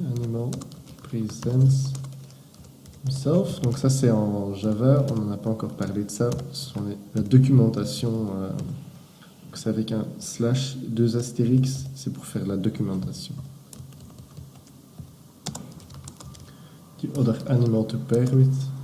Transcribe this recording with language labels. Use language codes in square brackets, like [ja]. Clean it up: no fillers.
[en] Animal presents himself. [fr] Donc ça c'est en Java, on n'en a pas encore parlé de ça. Ce sont la documentation. C'est avec un slash, 2 astérix, c'est pour faire la documentation. [en] The other animal to pair with.